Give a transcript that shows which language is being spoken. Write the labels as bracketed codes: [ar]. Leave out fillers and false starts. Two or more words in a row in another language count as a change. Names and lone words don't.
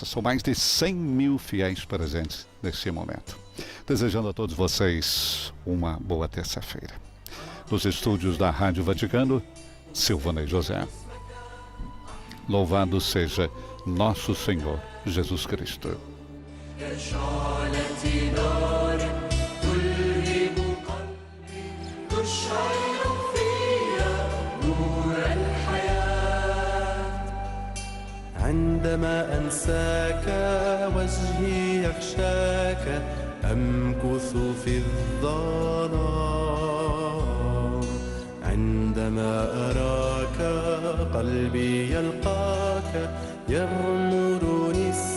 [pt] São mais de 100 mil fiéis presentes nesse momento. Desejando a todos vocês uma boa terça-feira. Nos estúdios da Rádio Vaticano, Silvana e José. Louvado seja nosso Senhor Jesus Cristo. [ar] عندما أنساك وجهي يغشاك أمكث في الظلام عندما أراك قلبي يلقاك يغمرني